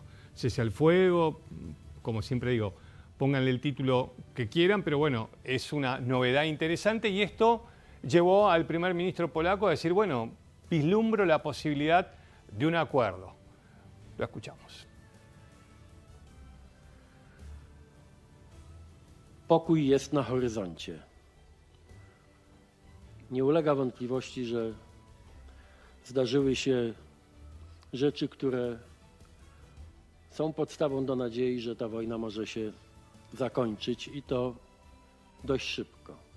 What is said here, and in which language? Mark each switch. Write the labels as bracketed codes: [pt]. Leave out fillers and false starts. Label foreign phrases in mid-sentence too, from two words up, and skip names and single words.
[es] Cese al fuego, como siempre digo, pónganle el título que quieran, pero bueno, es una novedad interesante y esto llevó al primer ministro polaco a decir, bueno, vislumbro la posibilidad de un acuerdo. Lo escuchamos. [pl] Pokój jest na horyzoncie. Nie ulega wątpliwości, że zdarzyły się rzeczy, które są podstawą do nadziei, że ta wojna może się zakończyć i to dość szybko.